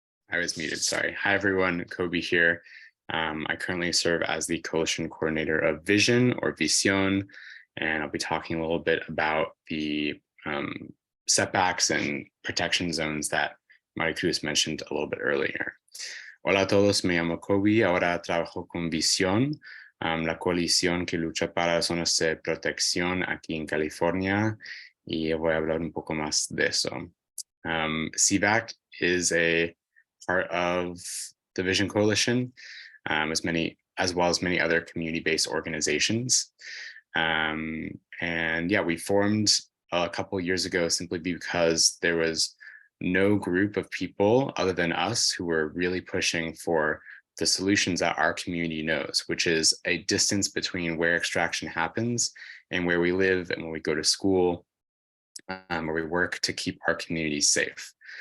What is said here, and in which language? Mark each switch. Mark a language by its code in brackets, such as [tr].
[en] I was muted, sorry. Hi, everyone, Kobe here. I currently serve as the Coalition Coordinator of Vision, or Visión, and I'll be talking a little bit about the setbacks and protection zones that Maricruz mentioned a little bit earlier. [es] Hola a todos, me llamo Kobe, ahora trabajo con Visión, la coalición que lucha para zonas de protección aquí en California, y voy a hablar un poco más de eso. [en] CVAQ is a part of the Vision Coalition, as well as many other community-based organizations. And yeah, we formed a couple of years ago simply because there was no group of people other than us who were really pushing for the solutions that our community knows, which is a distance between where extraction happens and where we live and when we go to school, where we work to keep our communities safe.